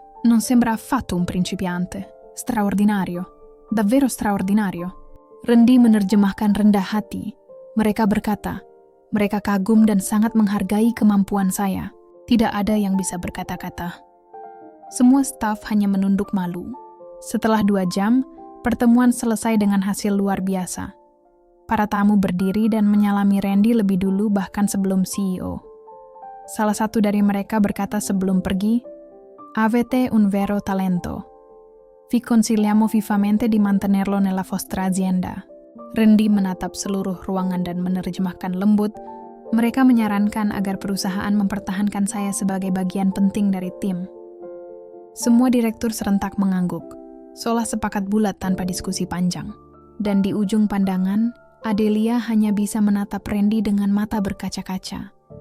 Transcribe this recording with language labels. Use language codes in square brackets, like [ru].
[it] Non sembra affatto un principiante. Straordinario. Davvero straordinario. [id] Randy menerjemahkan rendah hati. Mereka berkata, mereka kagum dan sangat menghargai kemampuan saya. Tidak ada yang bisa berkata-kata. Semua staf hanya menunduk malu. Setelah 2 jam, pertemuan selesai dengan hasil luar biasa. Para tamu berdiri dan menyalami Randy lebih dulu bahkan sebelum CEO. Salah satu dari mereka berkata sebelum pergi, [it] "Avete un vero talento. Vi consigliamo vivamente di mantenerlo nella vostra azienda." [id] Randy menatap seluruh ruangan dan menerjemahkan lembut. Mereka menyarankan agar perusahaan mempertahankan saya sebagai bagian penting dari tim. Semua direktur serentak mengangguk, seolah sepakat bulat tanpa diskusi panjang. Dan di ujung pandangan, Adelia hanya bisa menatap Randy dengan mata berkaca-kaca.